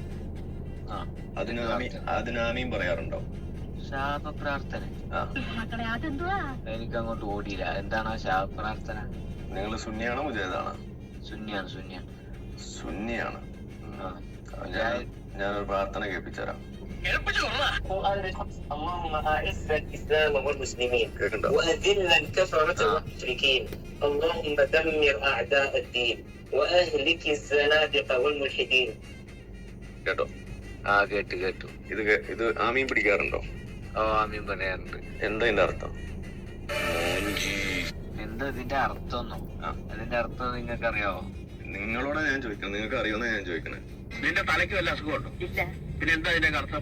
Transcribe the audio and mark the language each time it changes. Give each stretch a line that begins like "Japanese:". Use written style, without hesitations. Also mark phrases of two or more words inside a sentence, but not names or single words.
Malayalam: അതിനാമീം പറയാറുണ്ടോ? ശാപ പ്രാർത്ഥന എനിക്ക് അങ്ങോട്ട് ഓടിയില്ല. എന്താണ് ആ ശാപ പ്രാർത്ഥന? നിങ്ങൾ സുന്നിയാണോ മുജാഹിദാണോ? സുന്നിയാണ്. ഞാനൊരു പ്രാർത്ഥന കേൾപ്പിച്ചുതരാം.
Arabic: اللهم أعز الإسلام والمسلمين وأذل الكفرة والمشركين اللهم دمر أعداء الدين وأهلك الزنادقة والملحدين.
Malayalam: കേട്ടോ? കേട്ടു. ഇത് ആമീൻ പിടിക്കാറുണ്ടോ? ആമീൻ പറയാറുണ്ട്. എന്താ ഇതിന്റെ അർത്ഥം? എന്താ ഇതിന്റെ അർത്ഥം? അതിന്റെ അർത്ഥം നിങ്ങൾക്ക് അറിയാവോ? നിങ്ങളോടാ ഞാൻ ചോദിക്കണം, നിങ്ങൾക്ക് അറിയുമെന്നാ ഞാൻ ചോദിക്കണേ. നിന്റെ തലയ്ക്ക് വല്ല അസുഖമുണ്ടോ? പിന്നെ എന്താ ഇതിന്റെ അർത്ഥം?